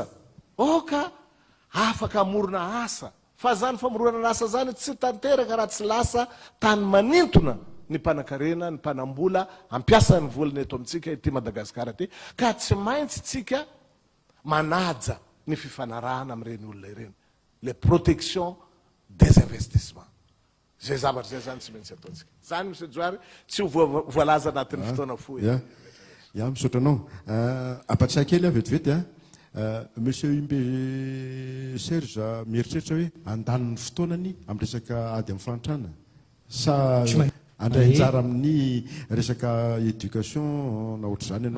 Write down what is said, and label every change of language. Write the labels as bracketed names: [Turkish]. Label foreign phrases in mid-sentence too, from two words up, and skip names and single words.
[Malagasy] Oka afaka amorona asa. Fa zany famoronana asa zany tsy tanteraka raha tsy lasa tany manintona ny mpanan-karena, ny mpanambola ampiasa ny volana eto amintsika ety Madagasikara ty. Ka tsy maintsy tsika manaja ny fifanarahana amin'ireny olona ireny. [French] Les protections des investissements. [Malagasy] Zay zavatra zay zany tsy maintsy ataontsika. Zany Monsieur Djoary tsy ho voalaza anatin'ny fotoana fohy. Ya misaotra anao. Apatsay kely vetivety Monsieur Imbe Serge mieritreritra hoe andaniny fotoanany amin'ny resaka ady amin'ny fahantrana sa andray anjara amin'ny resaka éducation na ohatr'izany ianao.